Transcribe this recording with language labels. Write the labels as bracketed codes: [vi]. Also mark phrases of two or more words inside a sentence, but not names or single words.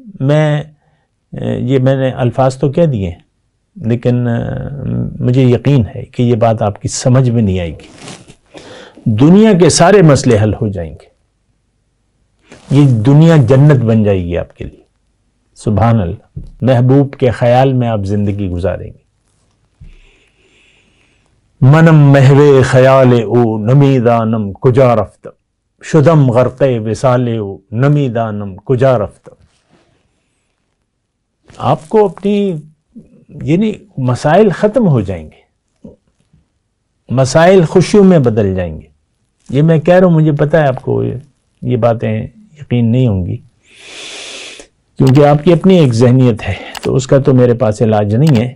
[ur] میں نے الفاظ تو کہہ دیے ہیں، لیکن مجھے یقین ہے کہ یہ بات آپ کی سمجھ میں نہیں آئے گی۔ دنیا کے سارے مسئلے حل ہو جائیں گے، یہ دنیا جنت بن جائے گی آپ کے لیے۔ سبحان اللہ، محبوب کے خیال میں آپ زندگی گزاریں گے۔ [fa] منم محو خیال او نمی دانم کجا رفتم، شدم غرق وصال او نمی دانم کجا رفتم۔ [ur] آپ کو اپنی، یعنی مسائل ختم ہو جائیں گے، مسائل خوشیوں میں بدل جائیں گے، یہ میں کہہ رہا ہوں، مجھے پتہ ہے آپ کو یہ باتیں یقین نہیں ہوں گی، کیونکہ آپ کی اپنی ایک ذہنیت ہے، تو اس کا تو میرے پاس علاج نہیں ہے۔